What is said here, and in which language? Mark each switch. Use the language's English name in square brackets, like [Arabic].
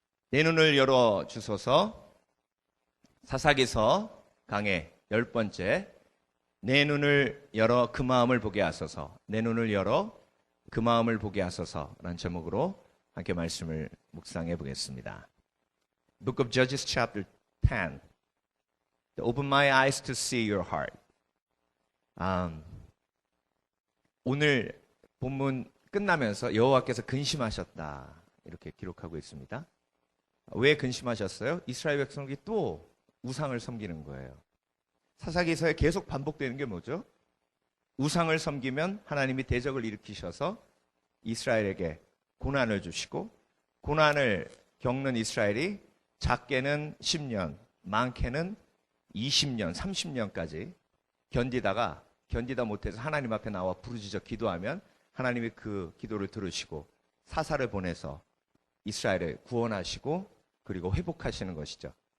[Korean] 내 눈을 열어 주소서. 사사기서 강해 10번째. 내 눈을 열어 그 마음을 보게 하소서. 내 눈을 열어 그 마음을 보게 하소서라는 제목으로 함께 말씀을 묵상해 보겠습니다. [English] Book of Judges chapter 10. Open my eyes to see your heart. [Korean] 오늘 본문 끝나면서 여호와께서 근심하셨다 이렇게 기록하고 있습니다. 왜 근심하셨어요? 이스라엘 백성이 또 우상을 섬기는 거예요. 사사기서에 계속 반복되는 게 뭐죠? 우상을 섬기면 하나님이 대적을 일으키셔서 이스라엘에게 고난을 주시고 고난을 겪는 이스라엘이 작게는 10년, 많게는 20년, 30년까지 견디다 못해서 하나님 앞에 나와 부르짖어 기도하면 하나님이 그 기도를 들으시고 사사를 보내서 이스라엘을 구원하시고 그리고 회복하시는 것이죠.